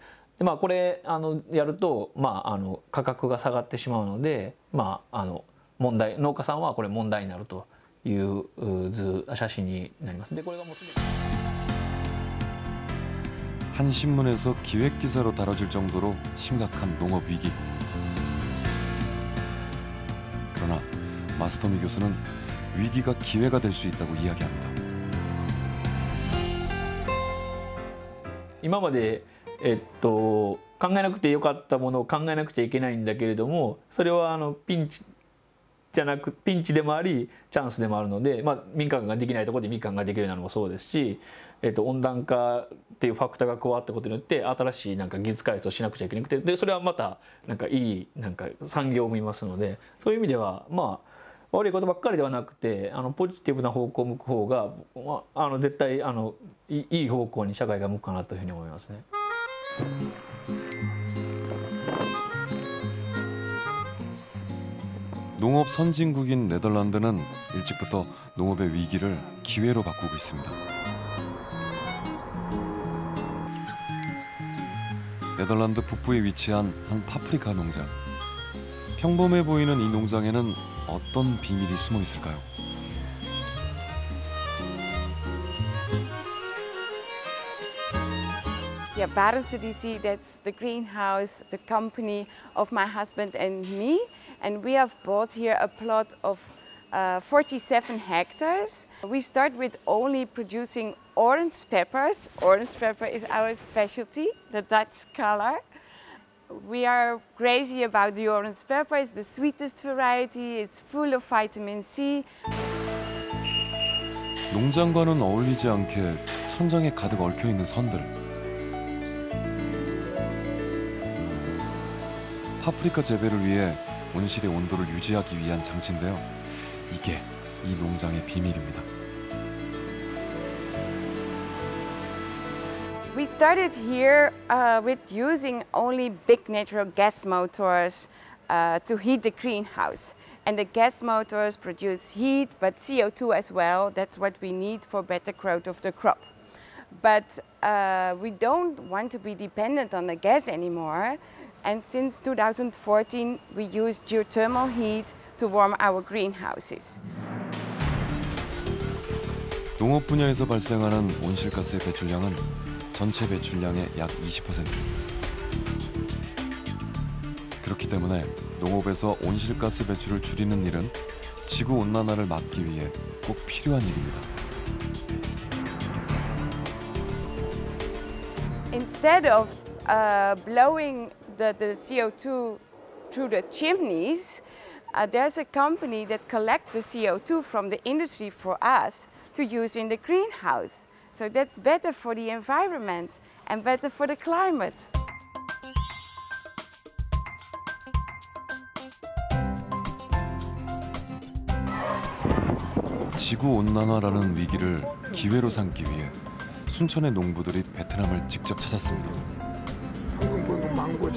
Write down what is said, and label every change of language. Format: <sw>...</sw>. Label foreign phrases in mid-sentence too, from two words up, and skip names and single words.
<ja>でこれやると価格が下がってしまうので問題農家さんはこれ問題になるという写真になります。でこれがもうすでに</ja> <ko>한 신문에서 기획 기사로 다뤄질 정도로 심각한 농업 위기. 그러나 마스터미 교수는 위기가 기회가 될 수 있다고 이야기합니다.</ko> <ja>今まで考えなくてよかったものを考えなくちゃいけないんだけれども、それはピンチでもありチャンスでもあるので、民間ができないところで民間ができるようなのもそうですし、温暖化っていうファクターが加わったことによって新しい技術開発をしなくちゃいけなくて、でそれはまたいい産業を生みますので、そういう意味では悪いことばっかりではなくてポジティブな方向を向く方が絶対いい方向に社会が向くかなというふうに思いますね。</ja> <ko>농업 선진국인 네덜란드는 일찍부터 농업의 위기를 기회로 바꾸고 있습니다. 네덜란드 북부에 위치한 한 파프리카 농장. 평범해 보이는 이 농장에는 어떤 비밀이 숨어 있을까요?</ko> <en>Yeah, Barense DC, that's the greenhouse, the company of my husband and me. And we have bought here a plot of 47 hectares. We start with only producing orange peppers. Orange pepper is our specialty, the Dutch color. We are crazy about the orange pepper. It's the sweetest variety. It's full of vitamin C.</en> <ko>농장과는 어울리지 않게 천장에 가득 얽혀 있는 선들. 파프리카 재배를 위해 온실의 온도를 유지하기 위한 장치인데요. 이게 이 농장의 비밀입니다.</ko> <en>We started here with using only big natural gas motors to heat the greenhouse. And the gas motors produce heat, but CO2 as well. That's what we need for better growth of the crop. But we don't want to be dependent on the gas anymore. And since 2014, we use geothermal heat to warm our greenhouses.</en> <ko>농업 분야에서 발생하는 온실가스의 배출량은 전체 배출량의 약 20%. 그렇기 때문에 농업에서 온실가스 배출을 줄이는 일은 지구온난화를 막기 위해 꼭 필요한 일입니다.</ko> <en>Instead of blowing the CO2 through the chimneys, there's a company that collects the CO2 from the industry for us to use in the greenhouse. So that's better for the environment and better for the climate.</en> <ko>지구온난화라는 위기를 기회로 삼기 위해 순천의 농부들이 베트남을 직접 찾았습니다. 이건 망고지.</ko>